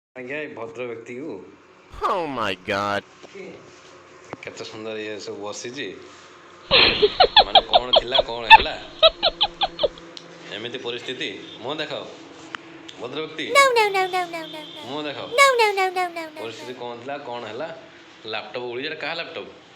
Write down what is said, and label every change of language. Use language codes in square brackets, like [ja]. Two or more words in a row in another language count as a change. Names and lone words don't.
[or] ଆଜ୍ଞା ଏ ଭଦ୍ର ବ୍ୟକ୍ତିକୁ [en] Oh my god. [or] କେତେ ସୁନ୍ଦର ଇଏ ସବୁ ବସିଛି ମାନେ କ'ଣ ଥିଲା କ'ଣ ହେଲା ଏମିତି ପରିସ୍ଥିତି ମୁହଁ ଦେଖାଅ ଭଦ୍ର ବ୍ୟକ୍ତି ମୁହଁ ଦେଖାଅ ପରିସ୍ଥିତି କ'ଣ ଥିଲା କ'ଣ ହେଲା ଲାପଟପ୍ ଉଡ଼ିଛି ଏଇଟା କାହା ଲାପଟପ୍